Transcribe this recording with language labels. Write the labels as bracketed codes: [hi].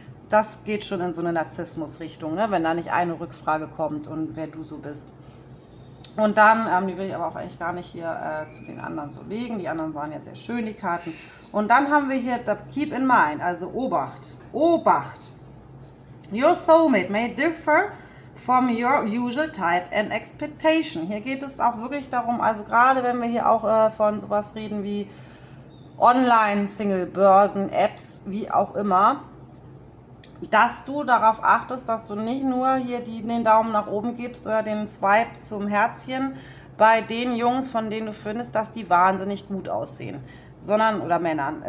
[de] Das geht schon in so eine Narzissmus-Richtung, ne? Wenn da nicht eine Rückfrage kommt und wer du so bist. Und dann, die will ich aber auch eigentlich gar nicht hier zu den anderen so legen. Die anderen waren ja sehr schön, die Karten. Und dann haben wir hier [en] Keep in Mind, [de] also Obacht. Obacht. [en] Your soulmate may differ from your usual type and expectation. [de] Hier geht es auch wirklich darum, also gerade wenn wir hier auch von sowas reden wie Online-Single-Börsen, Apps, wie auch immer, dass du darauf achtest, dass du nicht nur hier den Daumen nach oben gibst oder den Swipe zum Herzchen bei den Jungs, von denen du findest, dass die wahnsinnig gut aussehen, sondern, oder Männern.